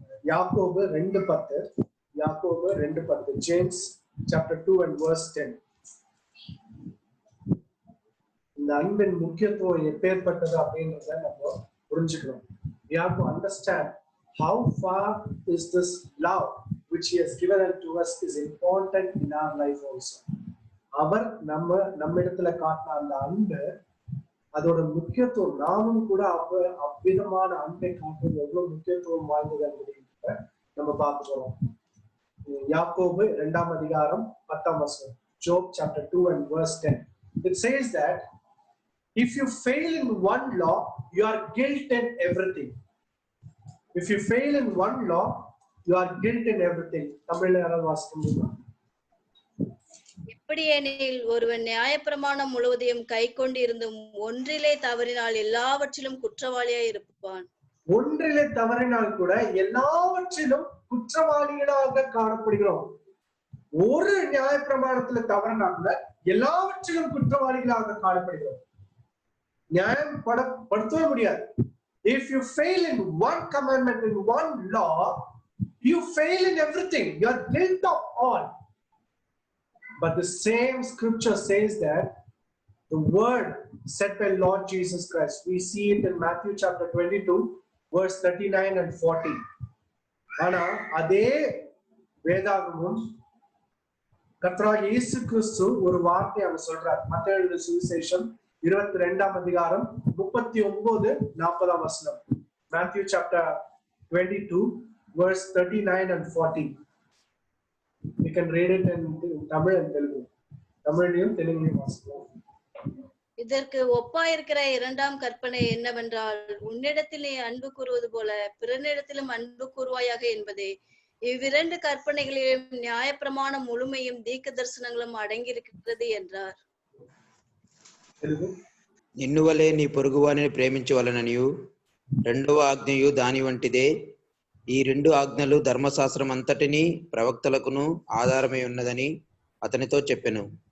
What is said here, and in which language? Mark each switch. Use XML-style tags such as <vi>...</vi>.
<ta>யாக்கோபு 2:10, யாக்கோபு 2:10,</ta> <en>James chapter 2 and verse 10.</en> <ta>இந்த அன்பின் முக்கியத்துவம் எப்பேற்பட்டது அப்படின்றத நம்ம புரிஞ்சுக்கணும்.</ta> <en>We have to understand how far is this love which he has given unto us is important in our life also.</en> <ta>அவர் நம்மிடத்துல காட்டின அந்த அன்பு, அதோட முக்கியத்துவம் நாமும் கூட அவ்விதமான அன்பை காட்டுவது எவ்வளவு முக்கியத்துவம் வாய்ந்தது அப்படின்றத நம்ம பார்க்க போறோம். யாக்கோபு 2ஆம் அதிகாரம் 10ஆம் வசனம்,</ta> <en>Job chapter 2 and verse 10. It says that if you fail in one law, you are guilt in everything. If you fail in one law, you are guilt in everything.</en> <ta>தமிழ்ல யாராவது வாசிக்க முடியுமா? எப்படியெனில் ஒருவன் நியாயப்பிரமாணம் முழுவதையும் கை கொண்டு இருந்தும் ஒன்றிலே தவறினால் எல்லாவற்றிலும் குற்றவாளியாய் இருப்பான். ஒன்றிலே தவறினால் கூட எல்லாவற்றிலும் குற்றவாளிகளாக காணப்படுகிறோம். ஒரு நியாயப்பிரமாணத்துல தவறினா கூட எல்லாவற்றிலும் குற்றவாளிகளாக காணப்படுகிறோம். நியாயம் படுத்தவே முடியாது.</ta> <en>If you fail in one commandment, in one law, You fail in everything. You are guilt of all. But the same scripture says that the word said by Lord Jesus Christ, we see it in Matthew chapter 22, verse 39 and 40.</en> <ta>ஆனா அதே வேதாகமும் கர்த்தராகிய இயேசு கிறிஸ்து ஒரு வார்த்தை அங்க சொல்றார். மத்தேயு எழுதின சுவிசேஷம் 22ஆம் அதிகாரம் 39-40 வசனம்.</ta> <en>Matthew chapter 22 verse 39 and 40. You can read it in Tamil and Telugu.</en> <ta>தமிழிலும் தெலுங்கிலும் வாசிக்கலாம். இதற்கு ஒப்பாயிருக்கிற இரண்டாம் கற்பனை என்னவென்றால், உன்னிடத்தில் நீ அன்பு கூறுவது போல பிறனிடத்திலும் அன்பு கூறுவாயாக என்பதே. இவ்விரண்டு கற்பனைகளிலும் நியாயப்பிரமாணம் முழுமையும் தீர்க்க தரிசனங்களும் அடங்கியிருக்கிறது என்றார்.</ta> <te>నిన్ను వలె నీ పొరుగువానిని ప్రేమించవలననియు రెండవ ఆజ్ఞయు దాని వంటిదే. ఈ రెండు ఆజ్ఞలు ధర్మశాస్త్రం అంతటిని ప్రవక్తలకును ఆధారమై ఉన్నదని అతనితో చెప్పెను.</te>